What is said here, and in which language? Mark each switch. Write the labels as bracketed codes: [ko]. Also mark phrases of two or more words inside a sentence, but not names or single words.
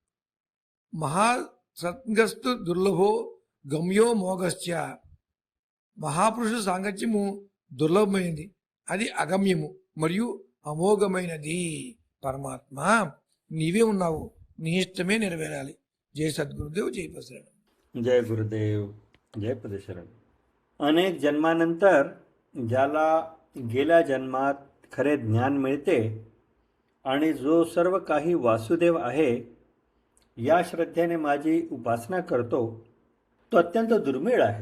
[sa] మహాసత్గస్తు దుర్లభో గమ్యో మోగశ్చ. [te] మహాపురుషుల సాంగత్యము దుర్లభమైనది, అది అగమ్యము మరియు అమోఘమైనది. పరమాత్మ నీవే ఉన్నావు, నీ ఇష్టమే నెరవేరాలి. జై సద్గురుదేవ్, జై పరశురాम. [mr] जय गुरुदेव, जय पदशरण. अनेक जन्मानंतर ज्याला गेल्या जन्मात खरे ज्ञान मिळते आणि जो सर्व काही वासुदेव आहे या श्रद्धेने माझी उपासना करतो तो अत्यंत दुर्मिळ आहे.